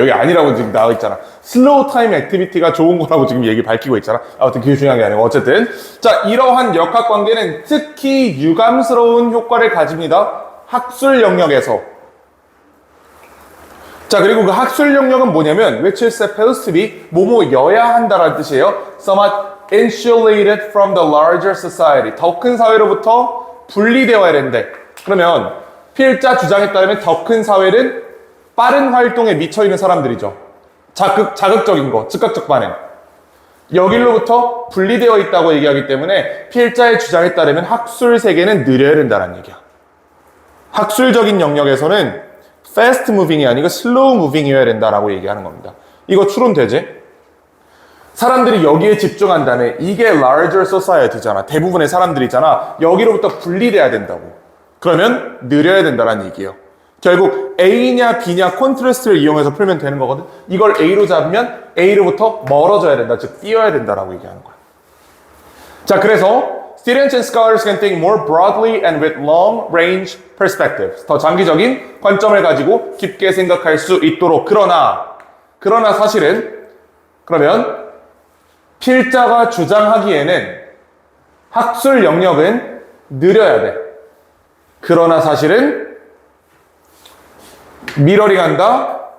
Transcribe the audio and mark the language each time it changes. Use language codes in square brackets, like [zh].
[ko] 여기 아니라고 지금 나와 있잖아. 슬로우 타임 액티비티가 좋은 거라고 지금 얘기 밝히고 있잖아. 아무튼 그게 중요한 게 아니고. 어쨌든. 자, 이러한 역학 관계는 특히 유감스러운 효과를 가집니다. 학술 영역에서. 자, 그리고 그 학술 영역은 뭐냐면, [en] which is supposed to be, [ko] 뭐뭐여야 한다라는 뜻이에요. [en] somewhat insulated from the larger society. [ko] 더 큰 사회로부터 분리되어야 된대. 그러면, 필자 주장에 따르면 더 큰 사회는 빠른 활동에 미쳐있는 사람들이죠. 자극적인 거, 즉각적 반응. 여길로부터 분리되어 있다고 얘기하기 때문에 필자의 주장에 따르면 학술 세계는 느려야 된다는 얘기야. 학술적인 영역에서는 fast moving이 아니고 slow moving이어야 된다라고 얘기하는 겁니다. 이거 추론되지? 사람들이 여기에 집중한다면 이게 larger society잖아. 대부분의 사람들이잖아. 여기로부터 분리돼야 된다고. 그러면 느려야 된다는 얘기예요. 결국 A냐 B냐 콘트라스트를 이용해서 풀면 되는 거거든. 이걸 A로 잡으면 A로부터 멀어져야 된다. 즉 뛰어야 된다라고 얘기하는 거야. 자, 그래서 [en] Students and scholars can think more broadly and with long-range perspectives. [ko] 더 장기적인 관점을 가지고 깊게 생각할 수 있도록. 그러나 사실은 그러면 필자가 주장하기에는 학술 영역은 느려야 돼. 그러나 사실은 미러링한다.